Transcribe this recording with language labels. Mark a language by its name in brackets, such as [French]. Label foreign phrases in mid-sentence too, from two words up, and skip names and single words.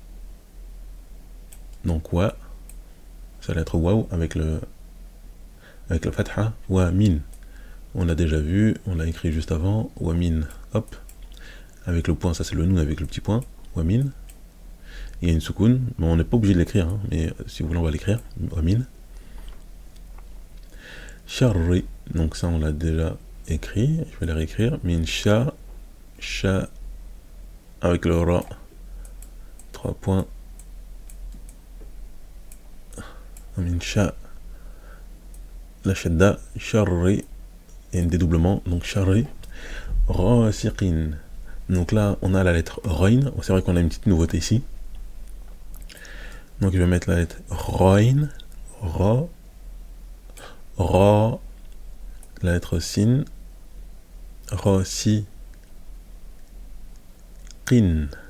[French] Donc wa, c'est la lettre waw avec le fatha, [Arabic] ومن. [French] On l'a déjà vu, on l'a écrit juste avant, [Arabic] ومن, [French] hop, avec le point, ça c'est le nun avec le petit point, [Arabic] ومن. [French] Il y a une soukoun, mais on n'est pas obligé de l'écrire, hein, mais si vous voulez on va l'écrire, [Arabic] ومن. [French] Sharri, donc ça on l'a déjà écrit, je vais le réécrire, [Arabic] من شـ شـ, [French] avec le ra, 3 points, [Arabic] من شـ, [French] la shadda, sharri, et un dédoublement, donc sharri, rasiqin. Donc là on a la lettre roin, c'est vrai qu'on a une petite nouveauté ici. Donc je vais mettre la lettre roin, ra, ra, la lettre sin, rasi, qin.